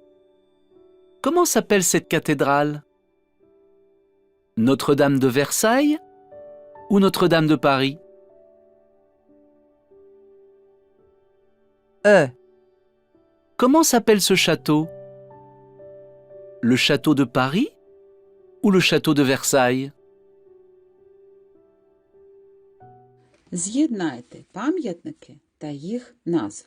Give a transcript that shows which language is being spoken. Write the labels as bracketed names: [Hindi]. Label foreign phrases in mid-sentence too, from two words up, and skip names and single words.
[French] Comment s'appelle cette cathédrale? Notre-Dame de Versailles ou Notre-Dame de Paris? E. Comment s'appelle ce château? Le château de Paris ou le château de Versailles? [Ukrainian] З'єднайте пам'ятники та їх назви.